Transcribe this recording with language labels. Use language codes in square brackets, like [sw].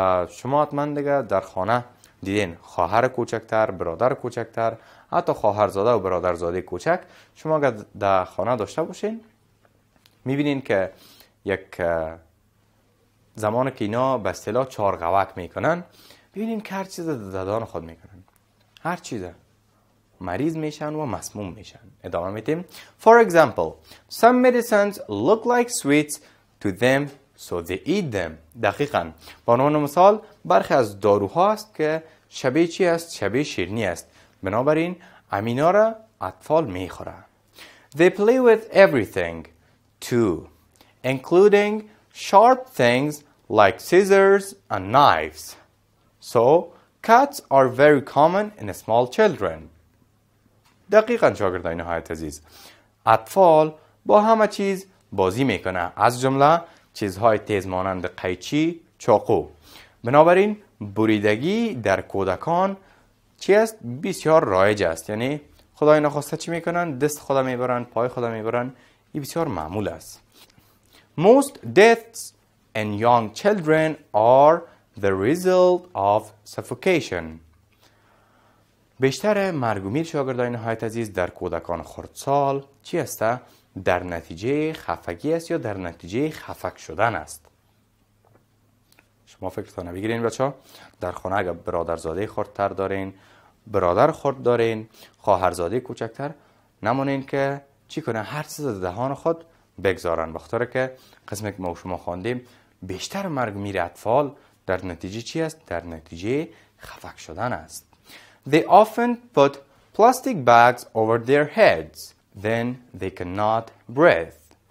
[fa] شما حتما دیگه در خانه دیدین خواهر کوچکتر، برادر کوچکتر، حتی خواهرزاده و برادرزاده کوچک شما اگر در خانه داشته باشین میبینین که یک زمان که اینا به اصطلاح چارقوک میکنن ببینین که هر چیز دادان خود میکنن، هر چیزه مریض میشن و مسموم میشن. ادامه میدیم. [en] For example, some medicines look like sweets to them so they eat them. [fa] دقیقاً به عنوان مثال برخی از داروها است که شبیه چی است؟ شبیه شیرینی است، بنابراین امینا را اطفال میخورن. [en] They play with everything too, including sharp things like scissors and knives. So cats are very common in small children. [fa] دقیقاً شاگردان نهایت عزیز، اطفال با همه چیز بازی میکنه، از جمله چیزهای تیز مانند قیچی، چاقو. بنابراین بریدگی در کودکان چی است؟ بسیار رایج است. یعنی خدای نخواسته چی میکنن؟ دست خدا میبرن، پای خدا میبرن. این بسیار معمول است. [en] Most deaths in young children are the result of suffocation. [fa] بیشتر مرگ و میر شاگردان نهایت عزیز در کودکان خردسال چی است؟ در نتیجه خفگی است یا در نتیجه خفک شدن است. شما فکرتان بگیرین بچه، در خانه اگر برادرزاده خردتر دارین، برادر خرد دارین، خواهرزاده کوچکتر، نمونین که چی کنه؟ هر چیز دهان خود بگذارن. بخاطر که قسمی که ما شما خواندیم بیشتر مرگ میر اطفال در نتیجه چی است؟ در نتیجه خفک شدن است. [en] They often put plastic bags over their heads. Then they cannot breathe.